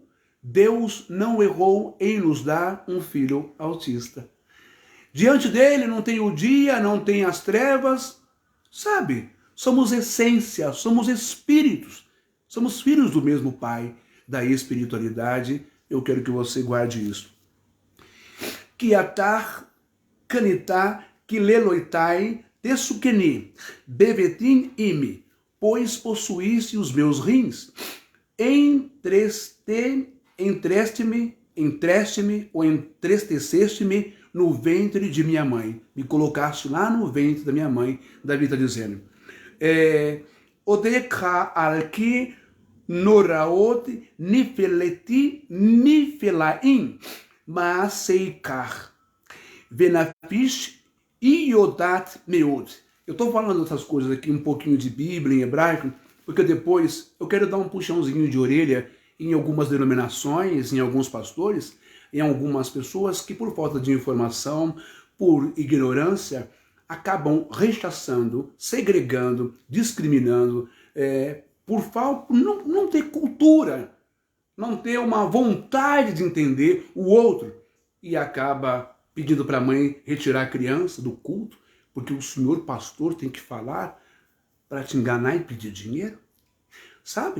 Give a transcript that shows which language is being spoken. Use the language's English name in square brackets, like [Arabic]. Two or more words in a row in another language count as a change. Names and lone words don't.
[Portuguese] Deus não errou em nos dar um filho autista. Diante dele não tem o dia, não tem as trevas, sabe? Somos essência, somos espíritos, somos filhos do mesmo Pai, da espiritualidade. Eu quero que você guarde isso. [Hebrew] כי אתה קנית כליותי תסכני בבטן אמי, [Portuguese] pois possuíste os meus rins, entreste-me ou entristeceste-me no ventre de minha mãe. Me colocaste lá no ventre da minha mãe. Davi está dizendo. [Hebrew] אודך על כי נוראות נפליתי נפלאים מעשיך ונפשי ידעת מאד. [Portuguese] Eu estou falando essas coisas aqui, um pouquinho de Bíblia em hebraico, porque depois eu quero dar um puxãozinho de orelha em algumas denominações, em alguns pastores, em algumas pessoas que por falta de informação, por ignorância, acabam rechaçando, segregando, discriminando, por não ter cultura, não ter uma vontade de entender o outro, e acaba pedindo para a mãe retirar a criança do culto, porque o senhor pastor tem que falar para te enganar e pedir dinheiro, sabe?